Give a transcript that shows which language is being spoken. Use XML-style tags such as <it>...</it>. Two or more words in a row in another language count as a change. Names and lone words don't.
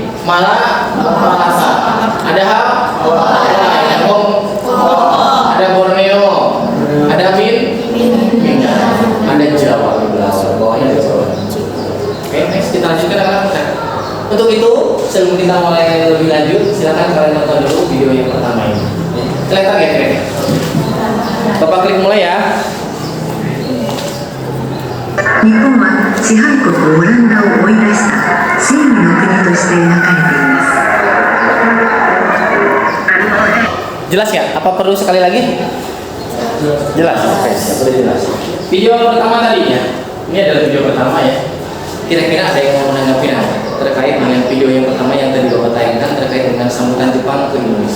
<id>Malaka, ada ada Borneo, ada Minang, ada Jawa di belakang, bawahnya ada Jawa. Oke, next kita lanjutkan anak-anak. Untuk itu, sebelum kita mulai lebih lanjut, silakan kalian nonton dulu video yang pertama ini. Kelihatan ya kira-kira? Bapak klik mulai ya.</id> <ja>日本は支配国オランダを追い出した正義の国として描かれています。</ja> <id>Jelas ya? Apa perlu sekali lagi? Jelas. Oke, sudah jelas. Video yang pertama tadi ya. Ini adalah video pertama ya. Kira-kira ada yang mau menanggapi terkait dengan video yang pertama yang tadi Bapak tayangkan terkait dengan sambutan Jepang ke Indonesia?</id>